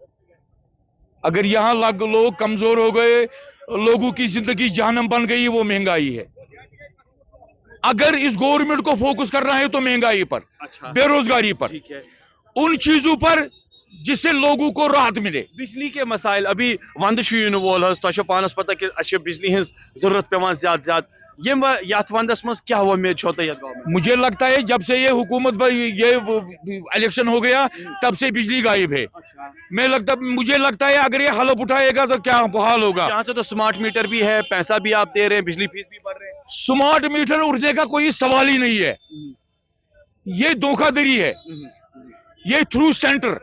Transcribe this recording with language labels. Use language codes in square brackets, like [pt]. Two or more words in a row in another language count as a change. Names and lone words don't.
[hi] अगर यहाँ लोग कमजोर हो गए, लोगों की जिंदगी जहन्नम बन गई, वो महंगाई है। अगर इस गवर्नमेंट को फोकस करना है तो महंगाई पर, बेरोजगारी पर, ठीक है, उन चीजों पर जिससे लोगों को राहत मिले। बिजली के मसाइल, [ks] अभी वंद वोल तो पानस पता कि बिजली हज जरूरत पे ज्यादा यथ वंदस मज क्या उम्मीद छो तय गवर्नमेंट? [hi] मुझे लगता है जब से ये हुकूमत ये इलेक्शन हो गया तब से बिजली गायब है। मुझे लगता है अगर ये हलफ उठाएगा तो क्या हाल होगा। यहाँ से तो [en] smart meter [hi] भी है, पैसा भी आप दे रहे हैं, बिजली फीस भी भर रहे हैं। [en] smart meter [hi] उड़ने का कोई सवाल ही नहीं है, ये धोखाधड़ी है, ये [en] through centre.